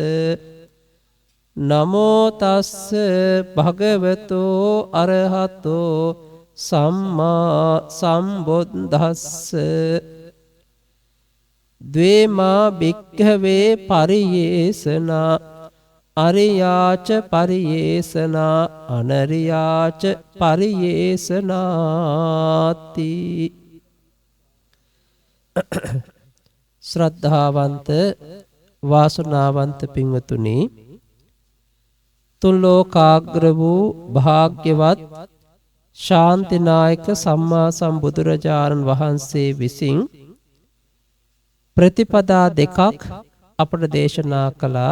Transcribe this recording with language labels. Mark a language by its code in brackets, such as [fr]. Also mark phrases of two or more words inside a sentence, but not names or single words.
[pi] නමෝ තස්ස භගවතෝ අරහතෝ සම්මා සම්බුද්දස්ස ද්වේමා භික්ඛවේ පරියේසනා අරියාච පරියේසනා අනරියාච පරියේසනාති. [si] ශ්‍රද්ධාවන්ත වාසනාවන්ත පින්වතුනි, තුන් ලෝකාග්‍ර වූ භාග්‍යවත් ශාන්තිනායක සම්මා සම්බුදුරජාණන් වහන්සේ විසින් ප්‍රතිපදා දෙකක් අපට දේශනා කළා.